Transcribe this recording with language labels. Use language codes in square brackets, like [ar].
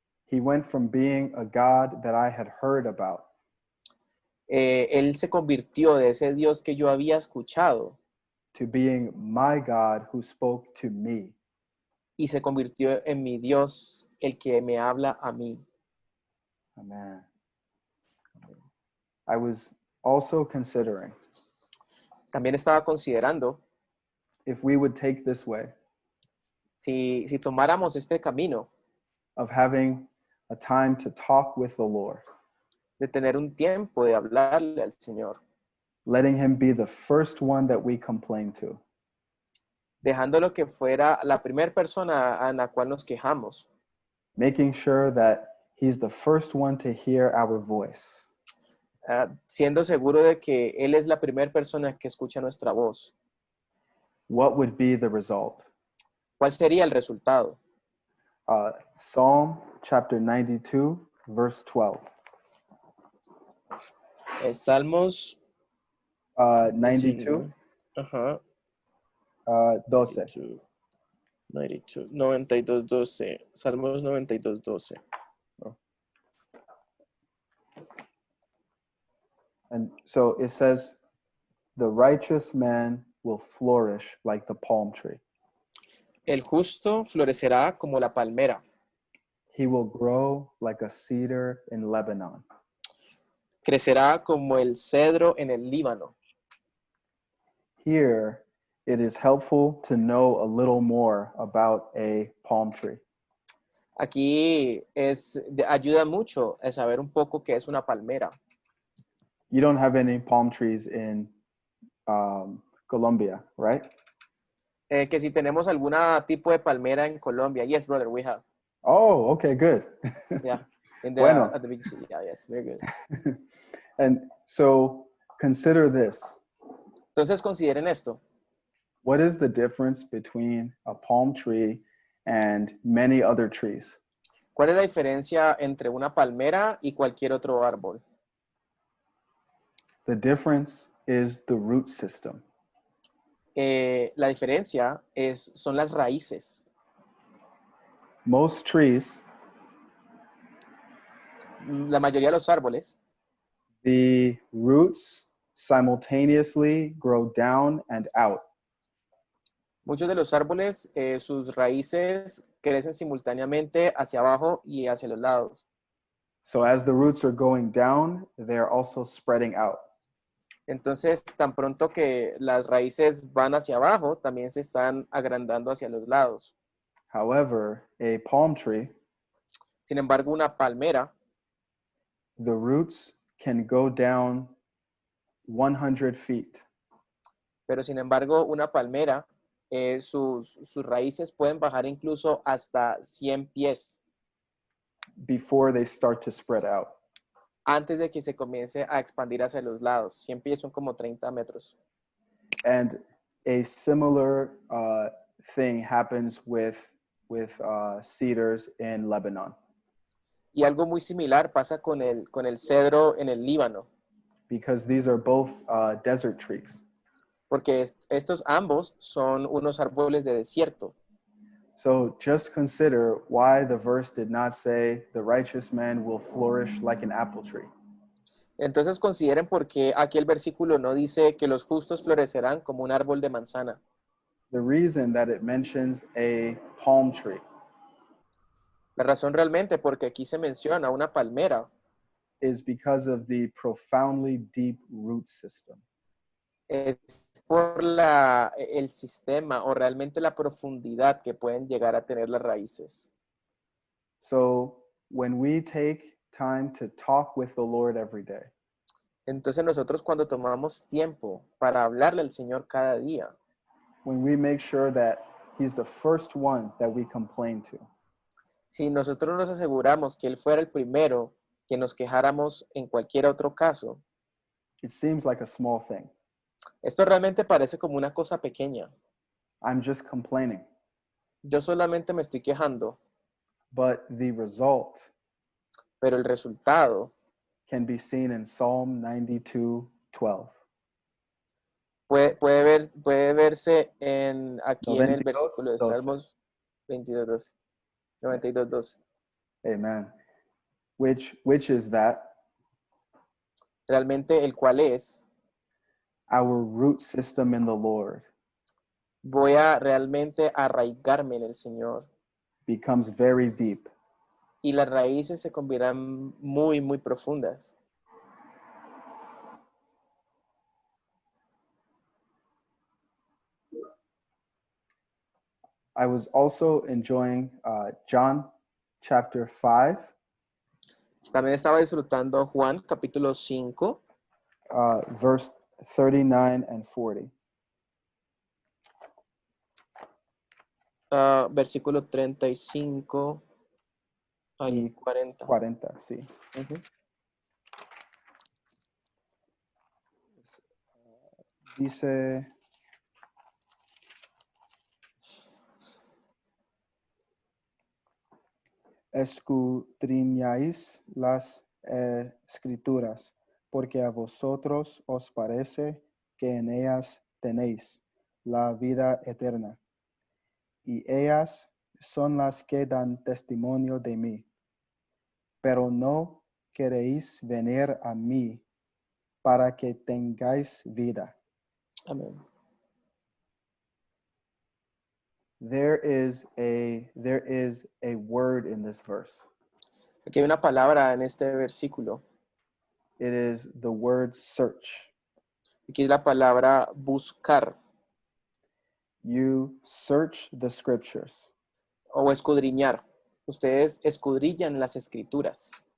[en] he went from being a God that I had heard about [es] Él se convirtió de ese Dios que yo había escuchado [en] to being my God who spoke to me. [es] y se convirtió en mi Dios, el que me habla a mí. [en] Amen. I was also considering [es] También estaba considerando [en] if we would take this way [es] si tomáramos este camino [en] of having a time to talk with the Lord, [es] de tener un tiempo de hablarle al Señor, [en] letting him be the first one that we complain to, [es] dejándolo que fuera la primera persona a la cual nos quejamos, [en] making sure that he's the first one to hear our voice. [es] siendo seguro de que Él es la primera persona que escucha nuestra voz. [en] What would be the result? [es] ¿Cuál sería el resultado? [en] Psalm chapter 92, verse 12. [es] Salmos 92, Ajá. 12. 92:12. Salmos 92:12. [en] And so it says, the righteous man will flourish like the palm tree. [es] El justo florecerá como la palmera. [en] He will grow like a cedar in Lebanon. [es] Crecerá como el cedro en el Líbano. [en] Here, it is helpful to know a little more about a palm tree. [es] Aquí ayuda mucho a saber un poco qué es una palmera. [en] You don't have any palm trees in Colombia, right? [es] Que si tenemos alguna tipo de palmera en Colombia. [en] Yes, brother, we have. Oh, okay, good. Yeah. [es] Bueno. [en] At the big city. Yeah, yes, very good. And so consider this. [es] Entonces consideren esto. [en] What is the difference between a palm tree and many other trees? [es] ¿Cuál es la diferencia entre una palmera y cualquier otro árbol? [en] The difference is the root system. [es] La diferencia son las raíces. [en] Most trees, [es] La mayoría de los árboles, [en] the roots simultaneously grow down and out. [es] muchos de los árboles, sus raíces crecen simultáneamente hacia abajo y hacia los lados. [en] So as the roots are going down, they're also spreading out. [es] Entonces, tan pronto que las raíces van hacia abajo, también se están agrandando hacia los lados. [en] However, a palm tree, [es] Sin embargo, una palmera, [en] the roots can go down 100 feet. [es] pero sin embargo, una palmera, sus raíces pueden bajar incluso hasta 100 pies [en] Before they start to spread out. [es] antes de que se comience a expandir hacia los lados. 100 pies son como 30 metros. [en] And a similar thing happens with cedars in Lebanon, [es] Y algo muy similar pasa con el cedro en el Líbano, [en] because these are both desert trees. [es] porque estos ambos son unos árboles de desierto. [en] So just consider why the verse did not say the righteous man will flourish like an apple tree. [es] Entonces consideren por qué aquí el versículo no dice que los justos florecerán como un árbol de manzana. [en] The reason that it mentions a palm tree [es] La razón realmente porque aquí se menciona una palmera [en] is because of the profoundly deep root system. [es] es por el sistema o realmente la profundidad que pueden llegar a tener las raíces. [en] So when we take time to talk with the Lord every day, [es] Entonces nosotros cuando tomamos tiempo para hablarle al Señor cada día, [en] when we make sure that he's the first one that we complain to, [es] si nosotros nos aseguramos que Él fuera el primero que nos quejáramos en cualquier otro caso, [en] it seems like a small thing. [es] esto realmente parece como una cosa pequeña. [en] I'm just complaining. [es] Yo solamente me estoy quejando, [en] But the result [es] pero el resultado [en] can be seen in Psalm 92:12. [es] puede verse aquí en el versículo de 12. Salmos 22:12. 92:12. [en] Amen. Which is that [es] Realmente el cual es, [en] our root system in the Lord [es] voy a realmente arraigarme en el Señor [en] becomes very deep. [es] y las raíces se conviertan muy, muy profundas. [en] I was also enjoying John chapter 5, [es] También estaba disfrutando Juan capítulo 5, [en] verse 39 and 40. [es] Versículo 35 al Y 40. 40, sí. Ujú. Dice, escudriñáis las escrituras, porque a vosotros os parece que en ellas tenéis la vida eterna, y ellas son las que dan testimonio de mí. Pero no queréis venir a mí para que tengáis vida. Amén. [en] There is a word in this verse. [es] Aquí hay una palabra en este versículo. [en] It is the word search. [es] Aquí es la palabra buscar [en] You search the scriptures. [es] o escudriñar. Ustedes escudrillan las escrituras.